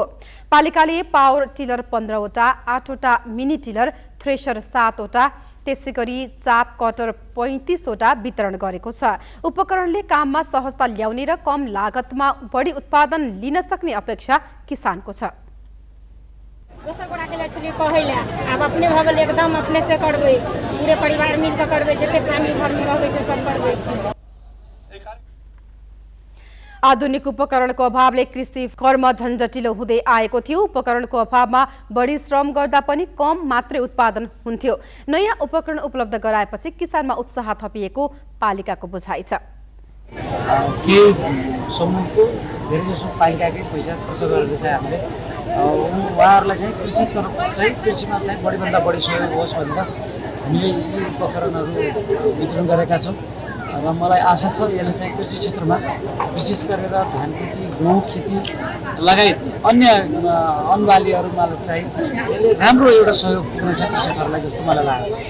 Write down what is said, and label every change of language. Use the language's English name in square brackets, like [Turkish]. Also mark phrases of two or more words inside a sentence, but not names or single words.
[Nepali] पालिकाले पावर टिलर 15वटा, 8वटा मिनी टिलर, थ्रेसर 7वटा, त्यसैगरी चाप कटर 35वटा वितरण गरेको छ। उपकरणले काममा सहजता ल्याउने र कम लागतमा बढी उत्पादन लिन सक्ने अपेक्षा किसानको छ। [Maithili] दोसर गोटा के लिए कहैला अब अपने भऽ गेल एकदम अपने से करबै, पूरे परिवार मिलकर करबै, जते फैमिली घर में रहबै से सब करबै। [Nepali] आधुनिक उपकरणको अभावले कृषि कर्म झन्झटिलो हुँदै आएको थियो। उपकरणको अभावमा बढी श्रम गर्दा पनि कम मात्रै उत्पादन हुन्थ्यो। नयाँ उपकरण उपलब्ध गराएपछि किसानमा उत्साह थपिएको पालिकाको बुझाइ छ। के समूहको धेरैजसो पालिकाकै पैसा खर्च गरेर चाहिँ हामीले उहाँहरूलाई चाहिँ कृषिमा चाहिँ बढीभन्दा बढी सहयोग होस् भनेर हामीले यी उपकरणहरू वितरण गरेका छौँ र मलाई आशा छ यसले चाहिँ कृषि क्षेत्रमा विशेष गरेर धान खेती, गहुँ खेती लगायत अन्य अन्नबालीहरूमा चाहिँ यसले राम्रो एउटा सहयोग पुग्नेछ कृषकहरूलाई जस्तो मलाई लाग्छ।